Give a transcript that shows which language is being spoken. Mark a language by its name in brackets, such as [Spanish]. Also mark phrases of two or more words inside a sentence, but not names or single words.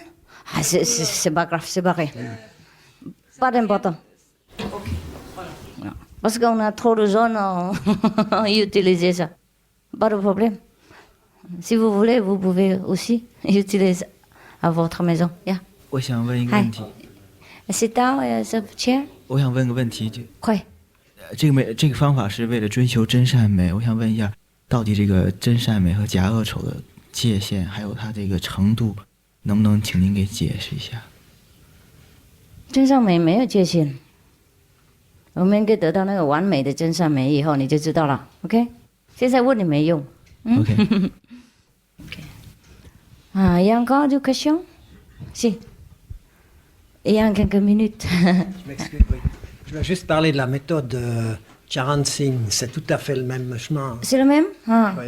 [French] C'est pas grave, c'est pareil. Pas d'important. Parce qu'on a trop de jaune, on utilise ça. Pas de problème. Si vous voulez, vous pouvez aussi utiliser à votre maison. Yeah. [Chinese] 我想问一个问题。 [English] Sit down, chair. [Chinese] 我想问个问题，快。这个方法是为了追求真善美。我想问一下，到底这个真善美和假恶丑的界限，还有它这个程度，能不能请您给解释一下？真善美没有界限，我们可以得到那个完美的真善美以后，你就知道了。OK？现在问你没用。 OK。 [French] Il y a encore des questions? Si. Il y a quelques minutes. Je m'excuse, oui. Je vais juste parler de la méthode Charan Singh. C'est tout à fait le même chemin. C'est le même? Oui,